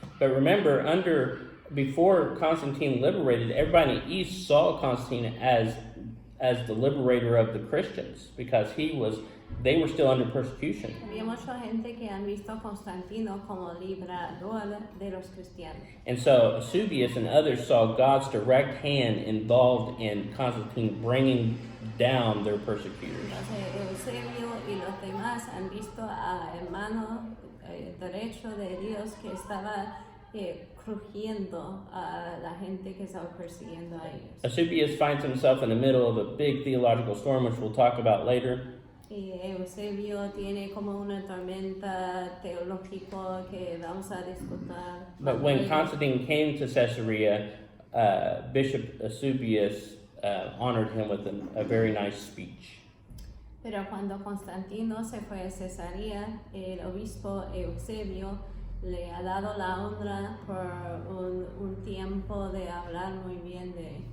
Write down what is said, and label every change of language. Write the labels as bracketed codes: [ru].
[en] But remember, before Constantine liberated, everybody in the East saw Constantine as the liberator of the Christians because they were still under persecution. [es] Había mucha gente que han visto a Constantino como librador de los cristianos. [en] And so Eusebius and others saw God's direct hand involved in Constantine bringing down their persecutors. [es] Entonces Eusebio y los demás han visto a hermano derecho de Dios que estaba crujiendo a la gente que estaba persiguiendo a ellos. [en] Eusebius finds himself in the middle of a big theological storm, which we'll talk about later. [es] Y Eusebio tiene como una tormenta teológica que vamos a discutir. [en] But when Constantine came to Caesarea, Bishop Eusebius honored him with a very nice speech. [es] Pero cuando Constantino se fue a Cesarea, el obispo Eusebio le ha dado la honra por un tiempo de hablar muy bien de él.